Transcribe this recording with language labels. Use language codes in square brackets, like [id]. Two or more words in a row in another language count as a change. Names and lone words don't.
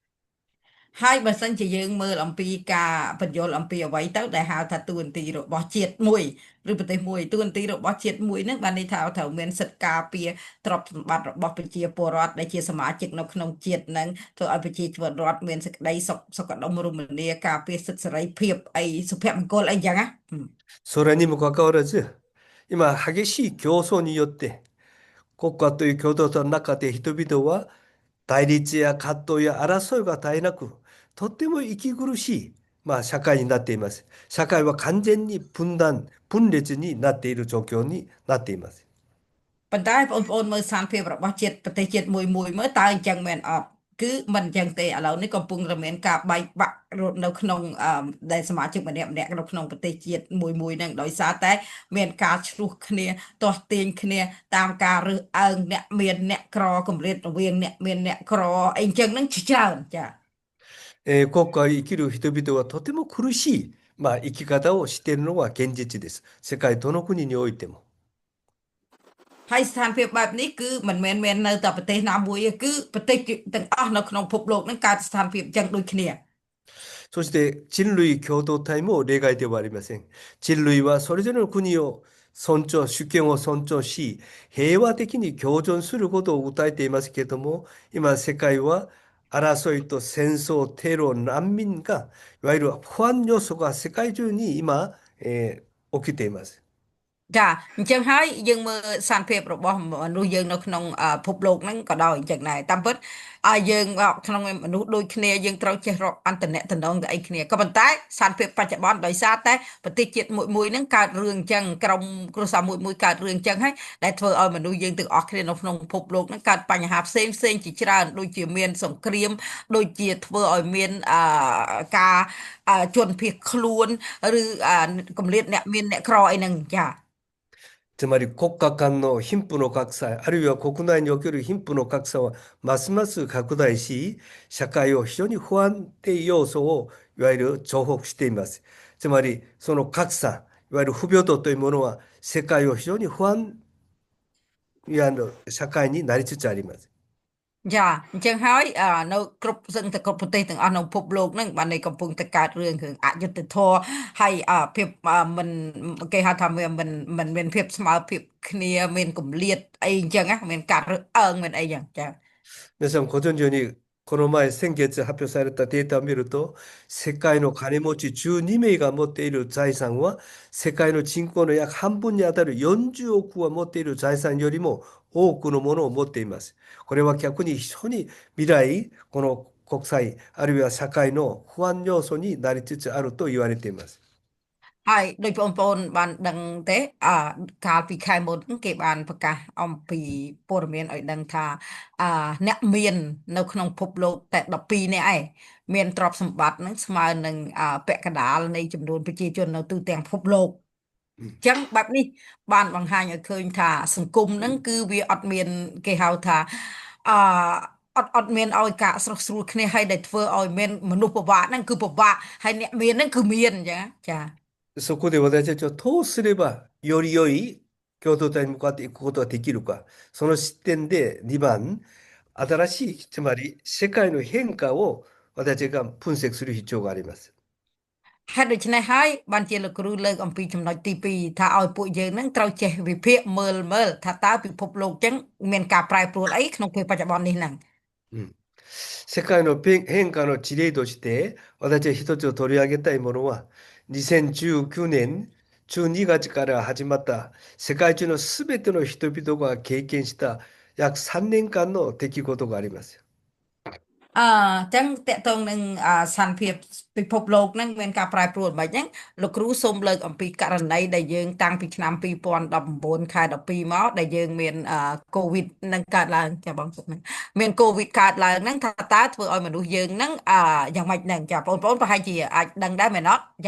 [km] ហើយបើសិនជាយើងមើលអំពីការបញ្យល់អំពីអ្វីទៅដែលហៅថាទួនាទីរបស់ជាតិមួយឬប្រទេសមួយទួនាទីរបស់ជាតិមួយហ្នឹងបានន័យថាត្រូវមានសិទ្ធិការពារទ្រព្យសម្បត្តិរបស់ប្រជាពលរដ្ឋដែលជាសមាជិកនៅក្នុងជាតិហ្នឹងធ្វើឲ្យប្រជាពលរដ្ឋមានសេចក្តីសុខដុមរមនាការពារសិទ្ធិសេរីភាពអីសុភមង្គលអីចឹងណា [ja] それにもかかわらず、今激しい競争によって国家という共同体の中で人々は対立や葛藤や争いが絶えなく、とっても息苦しい、社会になっています。社会は完全に分裂になっている状況になっています。 [km] ប៉ុន្តែបងប្អូនមើលស្ថានភាពរបស់ជាតិប្រទេសជាតិមួយមើលតើអញ្ចឹងមែនអត់គឺមិនអញ្ចឹងទេឥឡូវនេះកំពុងតែមានការបែកបាក់នៅក្នុងដែលសមាជិកម្នាក់នៅក្នុងប្រទេសជាតិមួយហ្នឹងដោយសារតែមានការឆ្លោះគ្នាទាស់ទាញគ្នាតាមការរើសអើងអ្នកមានអ្នកក្រកម្រិតរវាងអ្នកមានអ្នកក្រអីអញ្ចឹងហ្នឹងច្រើនចា [ja] 国家を生きる人々はとても苦しい、生き方をしているのが現実です。世界どの国においても。 [km] ហើយស្ថានភាពបែបនេះគឺមិនមែនមាននៅតែប្រទេសណាមួយទេគឺប្រទេសទាំងអស់នៅក្នុងពិភពលោកហ្នឹងកើតស្ថានភាពអញ្ចឹងដូចគ្នា [ja] そして人類共同体も例外ではありません。人類はそれぞれの国を主権を尊重し、平和的に共存することを訴えていますけれども、今世界は争いと戦争、テロ、難民が、いわゆる不安要素が世界中に今、起きています。 [km] ចាអញ្ចឹងហើយយើងមើលស្ថានភាពរបស់មនុស្សយើងនៅក្នុងភពលោកហ្នឹងក៏ដោយអញ្ចឹងដែរតាមពិតយើងក្នុងមនុស្ស ដូចគ្នាយើងត្រូវចេះរកអន្តរតំណងទៅអីគ្នាក៏ប៉ុន្តែស្ថានភាពបច្ចុប្បន្នដោយសារតែប្រទេសជាតិមួយហ្នឹងកើតរឿងអញ្ចឹងក្រុមគ្រួសារមួយកើតរឿងអញ្ចឹងហើយដែលធ្វើឲ្យមនុស្សយើងទាំងអស់គ្នានៅក្នុងភពលោកហ្នឹងកើតបញ្ហាផ្សេងជាច្រើនដូចជាមានសង្គ្រាមដូចជាធ្វើឲ្យមានការជនភៀសខ្លួនឬកម្រិតអ្នកមានអ្នកក្រអីហ្នឹងចា [ja] つまり国家間の貧富の格差、あるいは国内における貧富の格差はますます拡大し、社会を非常に不安定要素をいわゆる重複しています。つまりその格差、いわゆる不平等というものは世界を非常に不安社会になりつつあります。 [km] ចាអញ្ចឹងហើយនៅគ្រប់សឹងតែគ្រប់ប្រទេសទាំងអស់នៅពិភពលោកហ្នឹងបាននៃកំពុងតែកើតរឿងអយុត្តិធម៌ហើយភាពមិនគេហៅថាមិនមានភាពស្មើភាពគ្នាមានគម្លាតអីអញ្ចឹងណាមានការរើសអើងមានអីយ៉ាងចា [ja] 皆さんご存知のようにこの前、先月発表されたデータを見ると、世界の金持ち12名が持っている財産は、世界の人口の約半分にあたる40億は持っている財産よりも多くのものを持っています。これは逆に非常に未来、この国際、あるいは社会の不安要素になりつつあると言われています。 [km] ហើយដោយបងប្អូនបានដឹងទេកាលពីខែមុនគេបានប្រកាសអំពីព័ត៌មានឲ្យដឹងថា អ្នកមាននៅក្នុងពិភពលោកតែ12នាក់ឯងមានទ្រព្យសម្បត្តិនឹងស្មើនឹងពាក់កណ្ដាលនៃចំនួនប្រជាជននៅទូទាំងពិភពលោកអញ្ចឹងបែបនេះបានបង្ហាញឲ្យឃើញថាសង្គមហ្នឹងគឺវាអត់មានគេហៅថាអអត់មានឲ្យការស្រស់ស្រួលគ្នាហើយដែលធ្វើឲ្យមានមនុស្សពិបាកហ្នឹងគឺពិបាកហើយអ្នកមានហ្នឹងគឺមានអញ្ចឹងចា [ja] そこで私たちはどうすればより良い共同体に向かっていくことができるか。その視点で2番、新しい、つまり世界の変化を私が分析する必要があります。 [km] ហេតុដូច្នេះហើយបានជាលោកគ្រូលើកអំពីចំណុចទី2ថាឲ្យពួកយើងនឹងត្រូវចេះវិភាគមើលថាតើពិភពលោកចឹងមានការប្រែប្រួលអីក្នុងពេលបច្ចុប្បន្ននេះហ្នឹង [ja] 世界の変化の事例として、私は一つ取り上げたいものは、2019年12月から始まった世界中のすべての人々が経験した約3年間の出来事があります。 [km] ចឹងតកតងនឹងសន្តិភាពពិភពលោកហ្នឹងមានការប្រែប្រួលមិនហ្នឹងលោកគ្រូសូមលើកអំពីករណីដែលយើងតាំងពីឆ្នាំ2019ខែ12មកដែលយើងមានកូវីដនឹងកើតឡើងចាបងសុខហ្នឹងមានកូវីដកើតឡើងហ្នឹងថាតើធ្វើឲ្យមនុស្សយើងហ្នឹងយ៉ាងម៉េចហ្នឹងចាបងប្អូនប្រហែលជាអាចដឹងដែរមែនអត់ចា